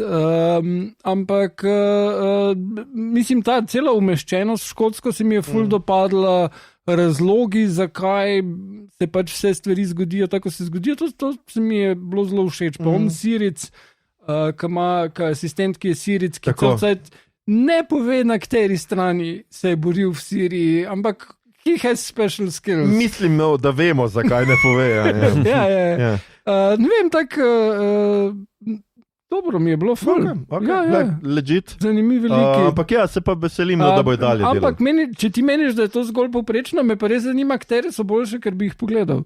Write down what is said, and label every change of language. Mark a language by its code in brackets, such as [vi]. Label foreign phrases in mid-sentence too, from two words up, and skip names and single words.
[sl] Ampak mislim, ta cela umeščenost škotsko se mi je ful dopadla, razlogi, zakaj se pač vse stvari zgodijo, tako se zgodijo, to se mi je bilo zelo všeč. Pa on Siric, ki ima asistent, ki je Siric, ki celcajt ne pove, na kateri strani se je boril v Siriji, ampak [en] he has special skills. [sl] Mislim, da vemo, zakaj ne pove. Ja. Ne vem, tako dobro mi je bilo, legit. Zanimivi liki. Ampak se pa veselim, da bojo dalje delali. Ampak če ti meniš, da je to zgolj povprečno, me pa res zanima, katere so boljše, ker bi jih pogledal.